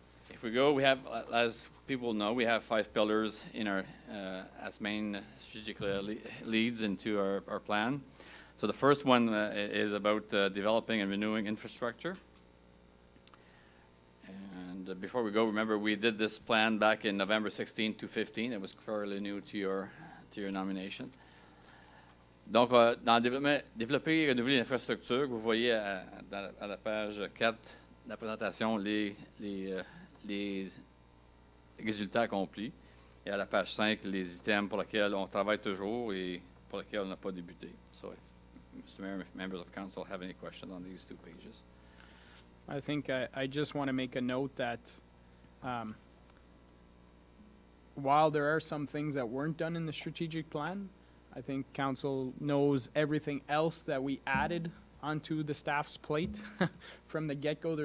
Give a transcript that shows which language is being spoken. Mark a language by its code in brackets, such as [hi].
[en] If we go, we have, as people know, we have 5 pillars in our as main strategic leads into our plan. So the first one is about developing and renewing infrastructure. And before we go, remember we did this plan back in November 16 to 15. It was fairly new to your nomination. [fr] Donc, dans développer et renouveler l'infrastructure, vous voyez à la page 4 de la présentation les résultats accomplis. Et à la page 5, les items pour lesquels on travaille toujours et pour lesquels on n'a pas débuté. [en] So, Mr. Mayor, if members of council have any questions on these 2 pages. I think I just want to make a note that while there are some things that weren't done in the strategic plan, I think council knows everything else that we added onto the staff's plate from the get-go.